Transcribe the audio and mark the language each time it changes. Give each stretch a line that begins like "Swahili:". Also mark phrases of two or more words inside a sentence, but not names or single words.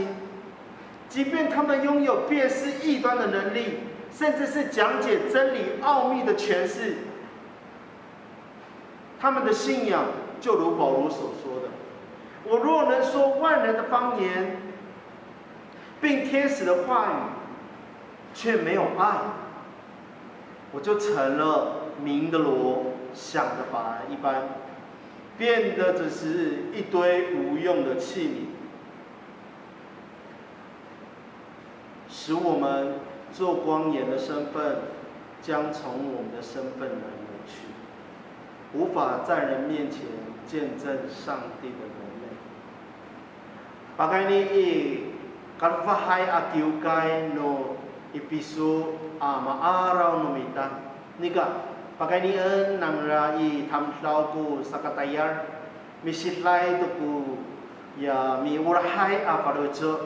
Chinese: 即便他们拥有辨识异端的能力，甚至是讲解真理奥秘的诠释，他们的信仰就如保罗所说的：“我若能说万人的方言，并天使的话语，却没有爱，我就成了鸣的锣，响的钹一般，变得只是一堆无用的器皿。” 使我们做光盐的身份，将从我们的身份来挪去，无法在人面前见证上帝的荣美。
Amis: Bagay ni kalfahay akiukay no ipisu maaraw no mita. Nika, bagay ni nang rai tamslaw ko sa katayar, misitlay to ko ya mi urahay aparocho.